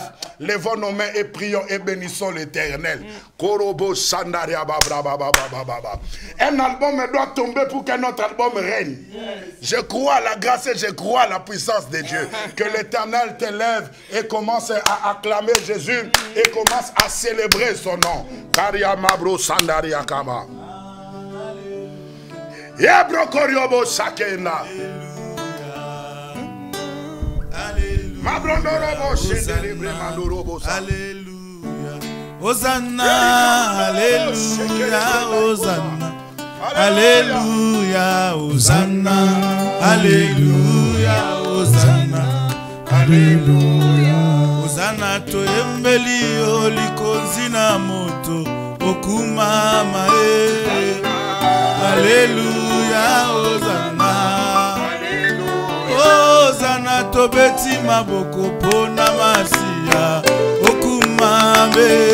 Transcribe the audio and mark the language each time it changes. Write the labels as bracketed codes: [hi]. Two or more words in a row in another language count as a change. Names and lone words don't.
[fr] Levons nos mains et prions et bénissons l'Éternel. Un album doit tomber pour qu'un autre album règne. Je crois à la grâce et je crois à la puissance de Dieu. Que l'Éternel t'élève et commence à acclamer Jésus et commence à célébrer son nom. Kariamabro Sandaria Kama. Yebro Koryobo Sakena. Mabrondorobo Shedelibre Mandorobo. Alléluia. Hosanna, Alléluia, Hosanna. Alléluia, Hosanna. Alléluia, Hosanna. Alléluia. [ln] Hosanna to embeli olikonzi na moto okumama e. [fr] Alléluia, Hosanna. [ln] Hosanna to beti maboko pona masia okumame.